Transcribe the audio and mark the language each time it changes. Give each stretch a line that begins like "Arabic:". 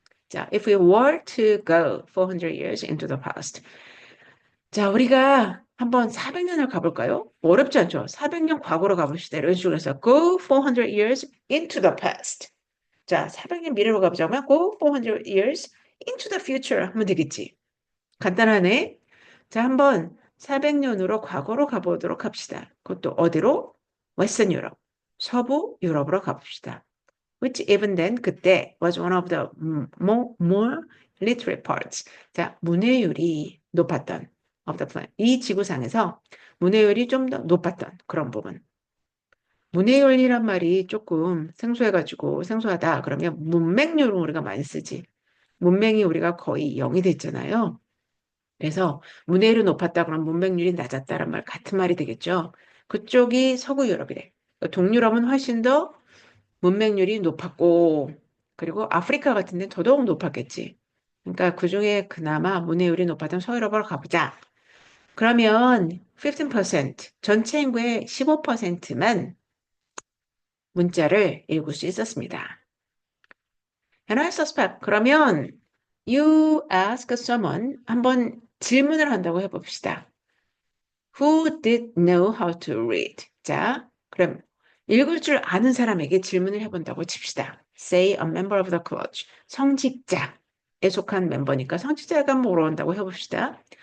English: 자, if we were to go 400 years into the past.
Korean: 자, 우리가 한번 400년을 가볼까요? 어렵지 않죠? 400년 과거로 가봅시다. 이런 식으로 해서
English: go 400 years into the past.
Korean: 자, 400년 미래로 가보자면
English: go 400 years into the future
Korean: 하면 되겠지. 간단하네. 자, 한번 400년으로 과거로 가보도록 합시다. 그것도 어디로? 웨스턴 유럽, 서부 유럽으로 가봅시다.
English: Which even then
Korean: 그때
English: was one of the more literary parts.
Korean: 자, 문해율이 높았던
English: of the planet.
Korean: 이 지구상에서 문해율이 좀 더 높았던 그런 부분. 문해율이란 말이 조금 생소하다. 그러면 문맹률은 우리가 많이 쓰지. 문맹이 우리가 거의 0이 됐잖아요. 그래서 문해율이 높았다 그러면 문맹률이 낮았다란 말 같은 말이 되겠죠. 그쪽이 서구 유럽이래. 동유럽은 훨씬 더 문맹률이 높았고 그리고 아프리카 같은 데는 더더욱 높았겠지. 그러니까 그중에 그나마 문해율이 높았던 서유럽으로 가보자. 그러면 15% 전체 인구의 15%만 문자를 읽을 수 있었습니다.
English: And I suspect
Korean: 그러면
English: you ask someone
Korean: 한번 질문을 한다고 해봅시다.
English: Who did know how to read?
Korean: 자, 그럼 읽을 줄 아는 사람에게 질문을 해본다고 칩시다.
English: Say a member of the college.
Korean: 성직자. 속한 멤버니까 성취자가 물어본다고 해봅시다.